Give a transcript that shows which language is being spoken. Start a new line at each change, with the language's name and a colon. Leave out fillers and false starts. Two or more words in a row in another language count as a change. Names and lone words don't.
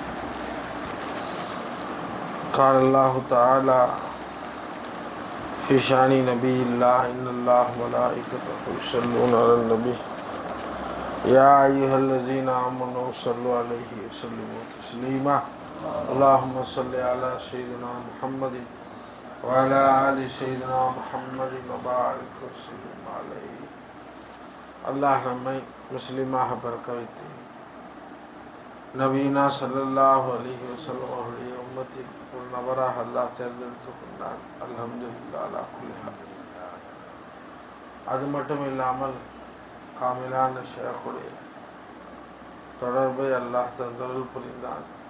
Arabic: قال الله تعالى في شأن نبي الله إن الله وملائكته يصلون على النبي يا أيها الذين آمنوا صلوا عليه وسلموا تسليما. اللهم صل على سيدنا محمد وعلى آل سيدنا محمد وبارك وسلم عليه.
Tamil: அல்லாஹ் நம்மை முஸ்லிமாக பிறக்க வைத்து நபீனா
Arabic: صلى الله عليه وسلم
Tamil: அவருடைய உம்மத்தில் ஒரு நபராக அல்லாஹ் தேர்ந்தெடுத்துக் கொண்டான்.
Arabic: الحمد لله على كل حال.
Tamil: அது மட்டும் இல்லாமல் காமிலான ஷேக்குடைய தொடர்பை அல்லாஹ் தந்தருள் புரிந்தான்.